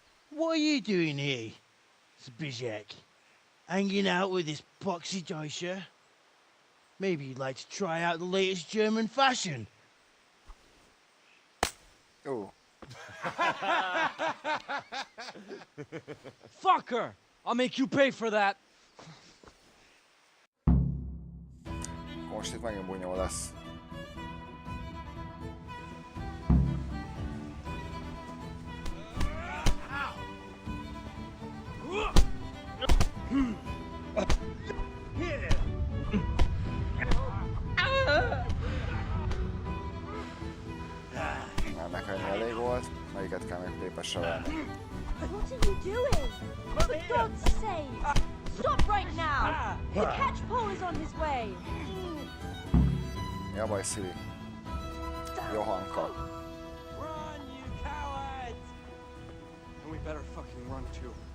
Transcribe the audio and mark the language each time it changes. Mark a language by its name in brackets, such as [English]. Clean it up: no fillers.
[English] What are you doing here, Zbyszek? Hanging out with this poxy Deutscher? Maybe you'd like to try out the latest German fashion. Oh. Fucker! I'll make you pay for that. [Hungarian] Most itt megint bunyó lesz. Már nekem elég volt, melyiket kell még képesre venni. [English] What are you doing? For God's sake! Stop right now! The catch pole is on his way! [Hungarian] Mi a baj, Szili? Johanka. [English] Run, you cowards! And we better fucking run too.